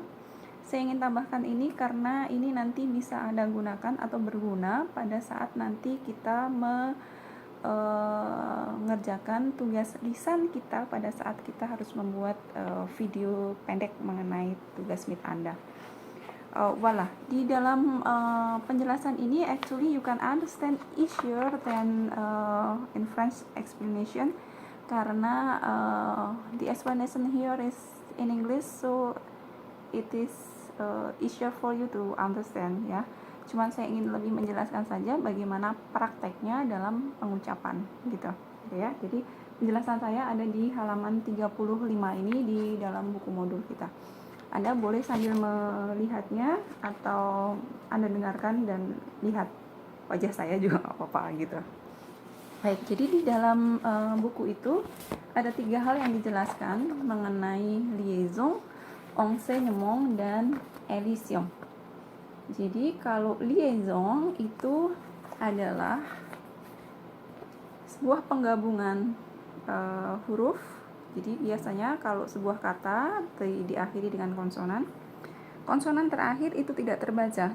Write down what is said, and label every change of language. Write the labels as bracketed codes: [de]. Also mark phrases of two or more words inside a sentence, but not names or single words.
[id] Saya ingin tambahkan ini karena ini nanti bisa Anda gunakan atau berguna pada saat nanti kita mengerjakan tugas lisan kita pada saat kita harus membuat video pendek mengenai tugas meet Anda. [en] Voilà, [id] di dalam penjelasan ini [en] actually you can understand easier than in French explanation karena the explanation here is in English, so it is easier for you to understand ya. [id] Cuman saya ingin lebih menjelaskan saja bagaimana prakteknya dalam pengucapan gitu ya. Jadi penjelasan saya ada di halaman 35 ini di dalam buku modul kita. Anda boleh sambil melihatnya atau Anda dengarkan dan lihat wajah saya juga nggak apa-apa gitu. Baik, jadi di dalam buku itu ada 3 hal yang dijelaskan mengenai [fr] liaison, enseignement, [id] dan édition. Jadi kalau liaison itu adalah sebuah penggabungan huruf. Jadi biasanya kalau sebuah kata diakhiri dengan konsonan, konsonan terakhir itu tidak terbaca.